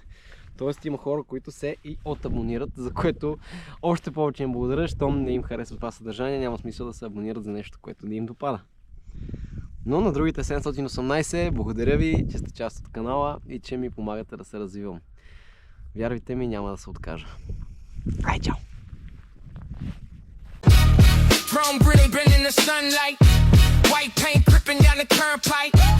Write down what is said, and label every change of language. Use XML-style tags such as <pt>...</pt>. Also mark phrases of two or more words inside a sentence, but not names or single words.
<bg>Тоест има хора, които се и отабонират, за което още повече им благодаря, щом не им харесва това съдържание, няма смисъл да се абонират за нещо, което не им допада. Но на другите 718, благодаря ви, че сте част от канала и че ми помагате да се развивам. Вярвайте ми, няма да се откажа. Ай, чао!</bg> <en>Chrome gritty, been in the sunlight. White paint dripping down the turnpike.</en>